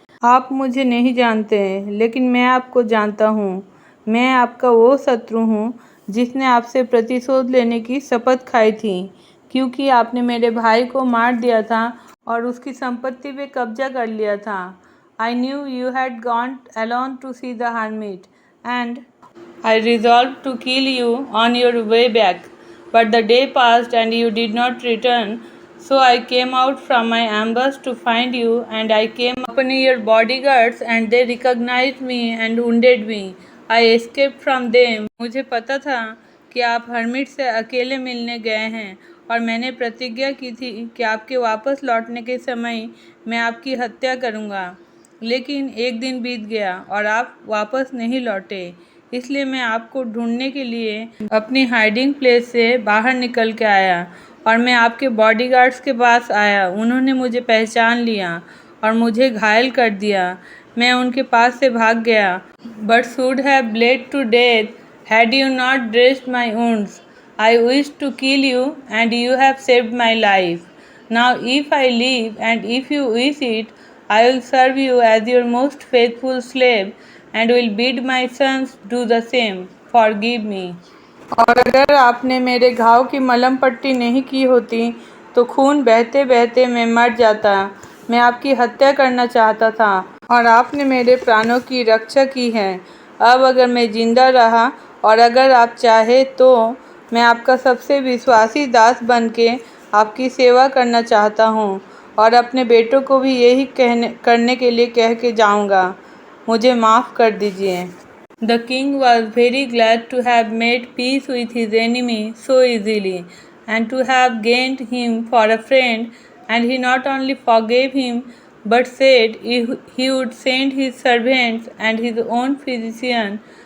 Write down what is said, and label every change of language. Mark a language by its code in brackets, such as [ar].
[hi] आप मुझे नहीं जानते लेकिन मैं आपको जानता हूँ। मैं आपका वो शत्रु हूँ जिसने आपसे प्रतिशोध लेने की शपथ खाई थी क्योंकि आपने मेरे भाई को मार दिया था और उसकी संपत्ति पे कब्जा कर लिया था। [en] I knew you had gone alone to see the hermit and I resolved to kill you on your way back, but the day passed and you did not return. So I came out from my ambush to find you and I came upon your bodyguards and they recognized me and wounded me. I escaped from them. [hi] मुझे पता था कि आप hermit से अकेले मिलने गए हैं और मैंने प्रतिज्ञा की थी कि आपके वापस लौटने के समय मैं आपकी हत्या करूंगा, लेकिन एक दिन बीत गया और आप वापस नहीं लौटे। इसलिए मैं आपको ढूंढने के लिए अपनी हाइडिंग प्लेस से बाहर निकल के आया और मैं आपके बॉडीगार्ड्स के पास आया। उन्होंने मुझे पहचान लिया और मुझे घायल कर दिया। मैं उनके पास से भाग गया। [en] But should have bled to death had you not dressed my wounds. I wish to kill you and you have saved my life. Now if I live and if you wish it I will serve you as your most faithful slave and will bid my sons do the same. Forgive me. [hi] और अगर आपने मेरे घाव की मलहम पट्टी नहीं की होती तो खून बहते बहते मैं मर जाता। मैं आपकी हत्या करना चाहता था और आपने मेरे प्राणों की रक्षा की है। अब अगर मैं जिंदा रहा और अगर आप चाहे तो मैं आपका सबसे विश्वासी दास बन के आपकी सेवा करना चाहता हूँ और अपने बेटों को भी यही करने के लिए कह के जाऊंगा। मुझे माफ़ कर दीजिए। [en] The king was very glad to have made peace with his enemy so easily and to have gained him for a friend, and he not only forgave him but said he would send his servants and his own physician